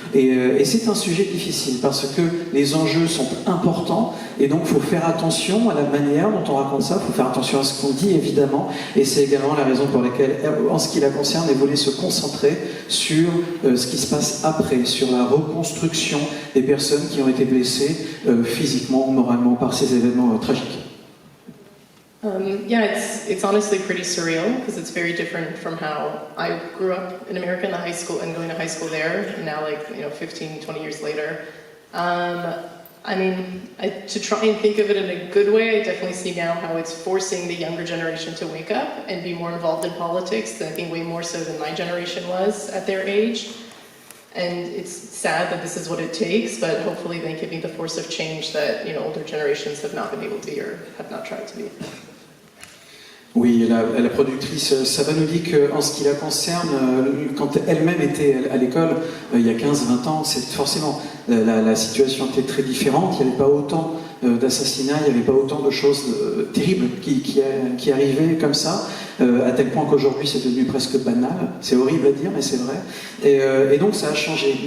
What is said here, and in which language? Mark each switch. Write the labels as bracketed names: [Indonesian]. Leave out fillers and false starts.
[French] Et c'est un sujet difficile parce que les enjeux sont importants et donc il faut faire attention à la manière dont on raconte ça, il faut faire attention à ce qu'on dit évidemment, et c'est également la raison pour laquelle, en ce qui la concerne, elle voulait se concentrer sur ce qui se passe après, sur la reconstruction des personnes qui ont été blessées physiquement ou moralement par ces événements tragiques. [English] Yeah, it's honestly pretty surreal because it's very different from how I grew up in America in the high school and going to high school there, and now 15, 20 years later. To try and think of it in a good way, I definitely see now how it's forcing the younger generation to wake up and be more involved in politics, I think way more so than my generation was at their age. And it's sad that this is what it takes, but hopefully they can be the force of change that older generations have not been able to be or have not tried to be. [French] Oui, la productrice Saba nous dit qu'en ce qui la concerne, quand elle-même était à l'école, il y a 15-20 ans, c'est forcément la situation était très différente, il n'y avait pas autant d'assassinats, il n'y avait pas autant de choses terribles qui arrivaient comme ça, à tel point qu'aujourd'hui c'est devenu presque banal, c'est horrible à dire mais c'est vrai, et donc ça a changé.